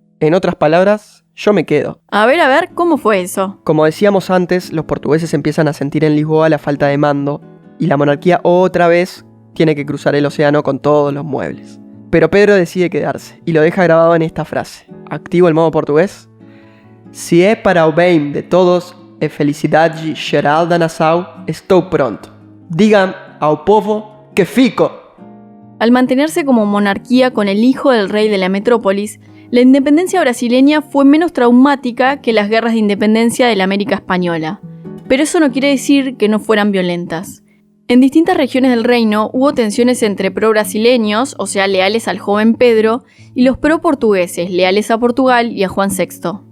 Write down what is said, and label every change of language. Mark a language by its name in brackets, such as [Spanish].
[Spanish] En otras palabras, yo me quedo. A ver, ¿cómo fue eso? Como decíamos antes, los portugueses empiezan a sentir en Lisboa la falta de mando y la monarquía otra vez tiene que cruzar el océano con todos los muebles. Pero Pedro decide quedarse y lo deja grabado en esta frase. Activo el modo portugués. [Portuguese] Si é para o bem de todos e felicidade geral da nação, estou pronto. Digan ao povo que fico. [Spanish] Al mantenerse como monarquía con el hijo del rey de la metrópolis, la independencia brasileña fue menos traumática que las guerras de independencia de la América española. Pero eso no quiere decir que no fueran violentas. En distintas regiones del reino hubo tensiones entre pro-brasileños, o sea, leales al joven Pedro, y los pro-portugueses, leales a Portugal y a Juan VI.